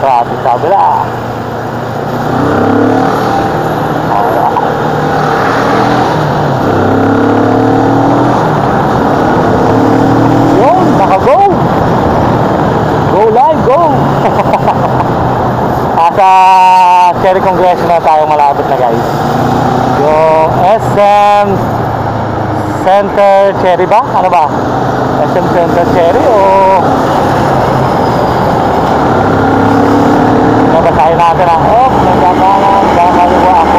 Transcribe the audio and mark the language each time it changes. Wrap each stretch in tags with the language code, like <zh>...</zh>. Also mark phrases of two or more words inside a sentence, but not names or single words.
<tl>Sa kabila. Yun, naka-go.</tl> <en>Go live, go.</en> <tl>Nasa Cherry Congressional tayo malapit na guys. Yung SM Center Cherry ba? Ano ba? SM Center Cherry o nabasahin natin ang nagkakanan, kakaliwa ako.</tl>